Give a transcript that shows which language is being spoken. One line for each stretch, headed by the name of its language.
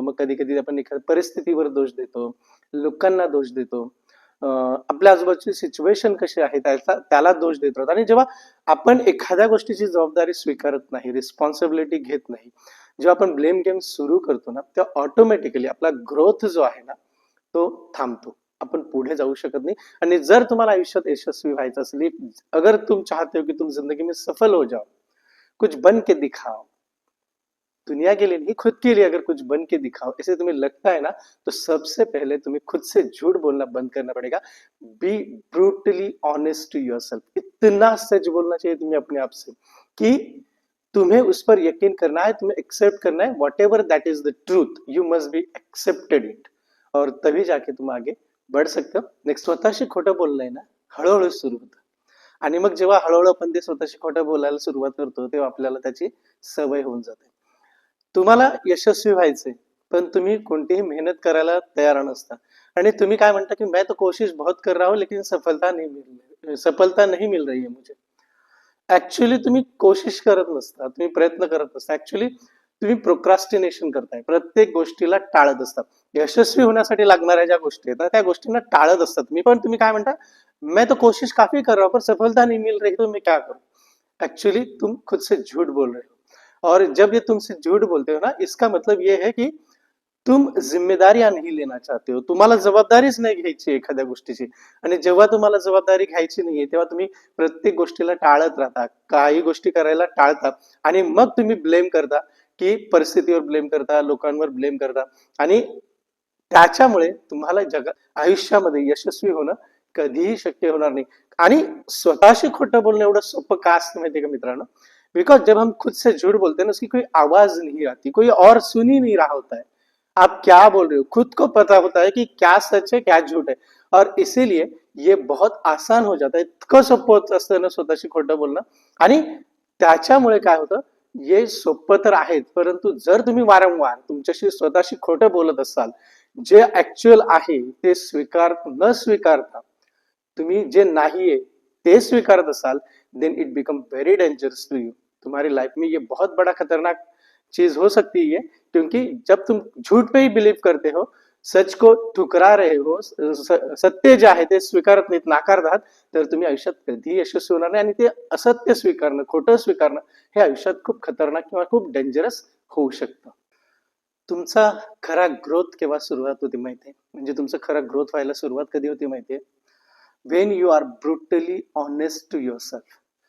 Marathi: मग कधी कधी आपण एखाद्या परिस्थितीवर दोष देतो, लोकांना दोष देतो, आपल्या आजूबाजूची सिच्युएशन कशी आहे त्याला दोष देत राहतो. आणि जेव्हा आपण एखाद्या गोष्टीची जबाबदारी स्वीकारत नाही, रिस्पॉन्सिबिलिटी घेत नाही, जेव्हा आपण ब्लेम गेम सुरू करतो ना, तेव्हा ऑटोमॅटिकली आपला ग्रोथ जो आहे ना तो थांबतो. आपण पुढे जाऊ शकत नाही. आणि जर तुम्हाला आयुष्यात यशस्वी व्हायचं असेल,
Hindi: अगर तुम चाहते हो कि तुम जिंदगी में सफल हो जाओ, कुछ बन के दिखाओ, दुनिया के लिए नहीं खुद के लिए अगर कुछ बन के दिखाओ ऐसे तुम्हें लगता है ना, तो सबसे पहले तुम्हें खुद से झूठ बोलना बंद करना पड़ेगा.
English: Be brutally honest to yourself.
Hindi: इतना सच बोलना चाहिए तुम्हें अपने आप से कि तुम्हें उस पर यकीन करना है, तुम्हें एक्सेप्ट करना है.
English: Whatever that is the truth, you must be accepted it.
Hindi: और तभी जाके तुम आगे बढ़ सकते हो.
Marathi: नेक्स्ट, स्वतःशी खोटं बोलणं आहे ना, हळूहळू सुरू होतं. आणि मग जेव्हा हळूहळू आपण ते स्वतःशी खोटं बोलायला सुरुवात करतो, तेव्हा आपल्याला त्याची सवय होऊन जाते. तुम्हाला यशस्वी व्हायचंय, पण तुम्ही कोणतीही मेहनत करायला तयार नसता आणि तुम्ही काय म्हणता की
Hindi: मैं तो कोशिश बहुत कर रहा हूं लेकिन सफलता नहीं मिल रही है मुझे.
Marathi: ऍक्च्युअली तुम्ही कोशिश करत नसता, तुम्ही प्रयत्न करत नसता. ऍक्च्युअली तुम्ही प्रोक्रास्टिनेशन करताय, प्रत्येक गोष्टीला टाळत असतात. यशस्वी होण्यासाठी लागणाऱ्या ज्या गोष्टी आहेत त्या गोष्टींना टाळत असतात तुम्ही. पण तुम्ही काय म्हणता,
Hindi: मैं तो कोशिश काफी कर रहा हूं पर सफलता नहीं मिल रही, तो मैं क्या करूं. एक्चुअली तुम खुद से झूठ बोल रहे हो. और जब ये तुमसे झूठ बोलते हो ना, इसका मतलब ये है कि तुम जिम्मेदारियां नहीं लेना चाहते हो.
Marathi: तुम्हाला जबाबदारीच नाही घ्यायची एखाद्या गोष्टीची. आणि जेव्हा तुम्हाला जबाबदारी घ्यायची नाहीये, तेव्हा तुम्ही प्रत्येक गोष्टीला टाळत राहता, काही गोष्टी करायला टाळता आणि मग तुम्ही ब्लेम करता, की परिस्थितीवर ब्लेम करता, लोकांवर ब्लेम करता. आणि त्याच्यामुळे तुम्हाला आयुष्यामध्ये यशस्वी होणं कधीही शक्य होणार नाही. आणि स्वतःशी खोटं बोलणं एवढं सोपं का असतं माहितीये का मित्रांनो?
Hindi: बिकॉज जब हम खुद से झूठ बोलते हैं ना, उसकी कोई आवाज नहीं आती, कोई और सुन ही नहीं रहा होता है. आप क्या बोल रहे हो, खुद को पता होता है कि क्या सच है क्या झूठ है. और इसीलिए ये बहुत आसान हो जाता है.
Marathi: इतकं सोपं होत असतं ना स्वतःशी खोटं बोलणं. आणि त्याच्यामुळे काय होतं, हे सोपं तर आहेच, परंतु जर तुम्ही वारंवार तुमच्याशी स्वतःशी खोटं बोलत असाल, जे ऍक्च्युअल आहे ते न स्वीकारता तुम्ही जे नाहीये ते स्वीकारत असाल,
English: Then it become very dangerous to you.
Hindi: तुम्हारी लाइफ में ये बहुत बड़ा खतरनाक चीज हो सकती है. क्योंकि जब तुम झूठ पे ही बिलीव करते हो, सच को ठुकरा रहे हो,
Marathi: सत्य जे आहे ते स्वीकारत नाहीत, नाकारतात, तर तुम्ही आयुष्यात कधीही यशस्वी होणार नाही. आणि ते असत्य स्वीकारणं, खोटं स्वीकारणं हे आयुष्यात खूप खतरनाक किंवा खूप डेंजरस होऊ शकतं. तुमचा खरा ग्रोथ केव्हा सुरुवात होती माहितीये? म्हणजे तुमचं खरा ग्रोथ व्हायला सुरुवात कधी होती माहितीये?
English: When you are brutally honest to your self.